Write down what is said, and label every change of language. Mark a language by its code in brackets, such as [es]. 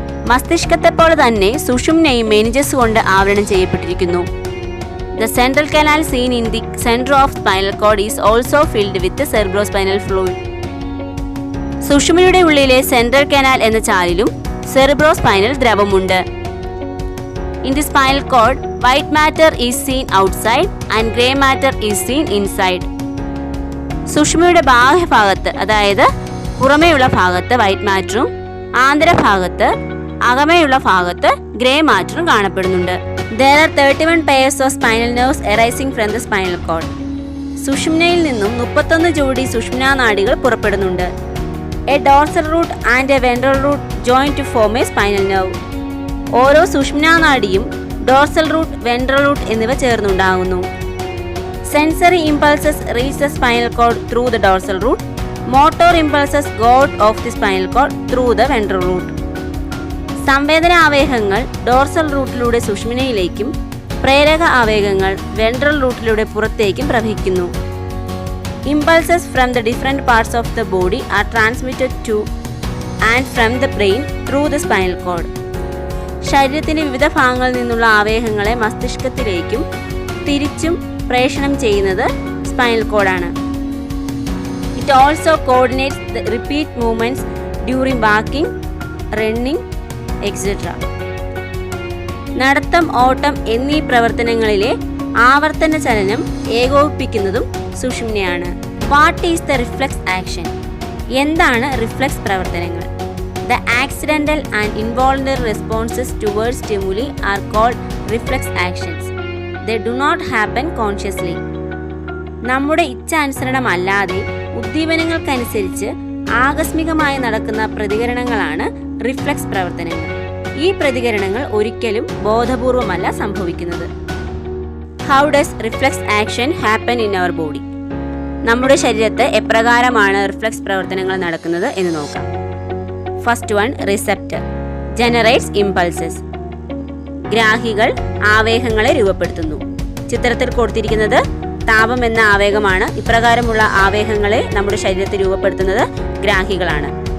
[ml] മസ്തിഷ്കത്തെ പോലെ തന്നെ സുഷുമ്നയും മെനിഞ്ചസ് കൊണ്ട് ആവരണം ചെയ്യപ്പെട്ടിരിക്കുന്നു. [en] The central canal seen in the centre of spinal cord is also filled with cerebrospinal fluid. [ml] സുഷുമ്നയുടെ ഉള്ളിലെ സെൻട്രൽ കനാൽ എന്ന ചാലിലും cerebrospinal ദ്രവമുണ്ട്. [en] In the spinal cord, white matter is seen outside and grey matter is seen inside. [ml] സുഷുമ്നയുടെ ബാഹ്യഭാഗത്ത്, അതായത് പുറമേയുള്ള ഭാഗത്ത് white മാറ്ററും ആന്തരഭാഗത്ത് അകമേയുള്ള ഭാഗത്ത് grey മാറ്ററും കാണപ്പെടുന്നുണ്ട്. [en] There are 31 pairs of spinal nerves arising from the spinal cord. [ml] സുഷുമ്നയിൽ നിന്നും 31 ജോഡി സുഷുമ്നാ നാഡികൾ പുറപ്പെടുന്നുണ്ട്. [en] A dorsal root and a ventral root join to form a spinal nerve. [ml] ഓരോ സുഷുമ്നാ നാഡിയും ഡോർസൽ റൂട്ട്, വെൻട്രൽ റൂട്ട് എന്നിവ ചേർന്നുണ്ടാകുന്നു. [en] Sensory impulses reach the spinal cord through the dorsal root. Motor impulses go out of the spinal cord through the ventral root. [ml] സംവേദന ആവേഗങ്ങൾ dorsal റൂട്ടിലൂടെ സുഷുമ്നയിലേക്കും പ്രേരക ആവേഗങ്ങൾ ventral റൂട്ടിലൂടെ പുറത്തേക്കും പ്രവഹിക്കുന്നു. [en] Impulses from the different parts of the body are transmitted to and from the brain through the spinal cord. [ml] ശരീരത്തിന്റെ വിവിധ ഭാഗങ്ങളിൽ നിന്നുള്ള ആവേഗങ്ങളെ മസ്തിഷ്കത്തിലേക്കും തിരിച്ചും പ്രേഷണം ചെയ്യുന്നത് spinal കോഡാണ്. [en] It also coordinates the repeat movements during walking, running, etc. [ml] നടത്തം, ഓട്ടം എന്നീ പ്രവർത്തനങ്ങളിലെ ആവർത്തന ചലനം ഏകോപിപ്പിക്കുന്നതും സുഷുമ്നയാണ്. [en] What is the reflex action? [ml] എന്താണ് റിഫ്ലെക്സ് പ്രവർത്തനങ്ങൾ? [en] The accidental and involuntary responses towards stimuli are called reflex actions. They do not happen consciously. [ml] നമ്മുടെ ഇച്ഛാനുസരണമല്ലാതെ ഉദ്ദീപനങ്ങൾക്കനുസരിച്ച് ആകസ്മികമായി നടക്കുന്ന പ്രതികരണങ്ങളാണ് റിഫ്ലെക്സ് പ്രവർത്തനങ്ങൾ. ഈ പ്രതികരണങ്ങൾ ഒരിക്കലും ബോധപൂർവമല്ല സംഭവിക്കുന്നത്. [en] How does reflex action happen in our body? [ml] നമ്മുടെ ശരീരത്ത് എപ്രകാരമാണ് റിഫ്ലെക്സ് പ്രവർത്തനങ്ങൾ നടക്കുന്നത് എന്ന് നോക്കാം. [en] First one, receptor generates impulses. [ml] ഗ്രാഹികൾ ആവേഗങ്ങളെ രൂപപ്പെടുത്തുന്നു. ചിത്രത്തിൽ കൊടുത്തിരിക്കുന്നത് താപം എന്ന ആവേഗമാണ്. ഇപ്രകാരമുള്ള ആവേഗങ്ങളെ നമ്മുടെ ശരീരത്തിൽ രൂപപ്പെടുത്തുന്നത് ഗ്രാഹികളാണ്.